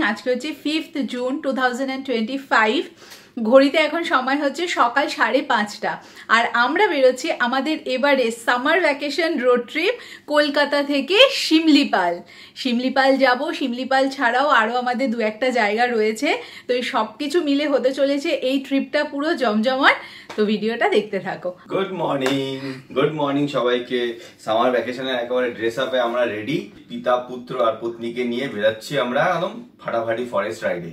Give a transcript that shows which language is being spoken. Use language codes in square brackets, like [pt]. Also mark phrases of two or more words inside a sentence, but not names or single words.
[bn] আজ কে হচ্ছে 5 জুন 2025। ঘড়িতে এখন সময় হচ্ছে সকাল 5:30 আর আমরা বেরোচ্ছি আমাদের এবারে [en] summer vacation road trip [bn] কলকাতা থেকে শিমলিপাল। শিমলিপাল যাবো, শিমলিপাল ছাড়াও আরও আমাদের দু একটা জায়গা রয়েছে। तो এই সবকিছু মিলে হতে চলেছে এই ট্রিপটা পুরো জমজমাট। তো ভিডিওটা দেখতে থাকো। [en] good morning [bn] সবাইকে। [en] summer vacation [bn] একেবারে [en] dress up [bn] আমরা রেডি। পিতা পুত্র আর পত্নীকে নিয়ে বেরাচ্ছি আমরা একদম ফাটাফাটি [en] forest ride.